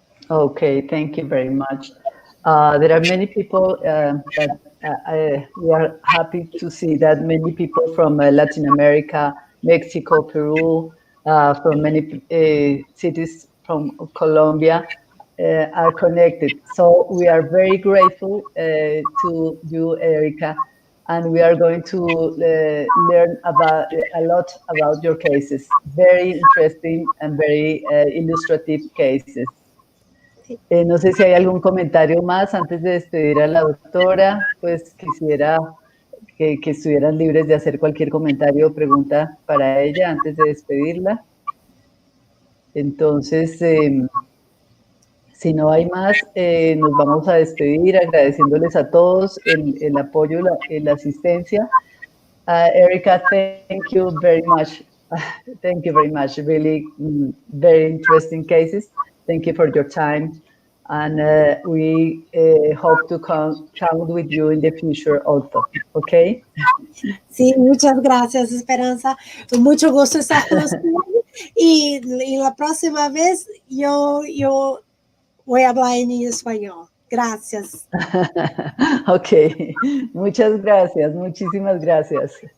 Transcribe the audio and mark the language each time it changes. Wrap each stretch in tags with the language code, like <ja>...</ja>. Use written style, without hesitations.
<en>Okay, thank you very much. There are many people that we are happy to see that many people from Latin America, Mexico, Peru, from many cities from Colombia are connected. So we are very grateful to you, Erica, and we are going to learn about a lot about your cases. Very interesting and very illustrative cases.</en> <es>No sé si hay algún comentario más antes de despedir a la doctora. Pues quisiera que estuvieran libres de hacer cualquier comentario o pregunta para ella antes de despedirla. Entonces, si no hay más, nos vamos a despedir agradeciéndoles a todos el apoyo y la asistencia.</es> <en>Erica, thank you very much. Thank you very much. Really very interesting cases. Thank you for your time. And we hope to count with you in the future also. Okay?</en> <es>Sí, muchas gracias, Esperanza. Mucho gusto estar con usted. Y la próxima vez yo voy a hablar en español. Gracias. Ok. Muchas gracias. Muchísimas gracias.</es>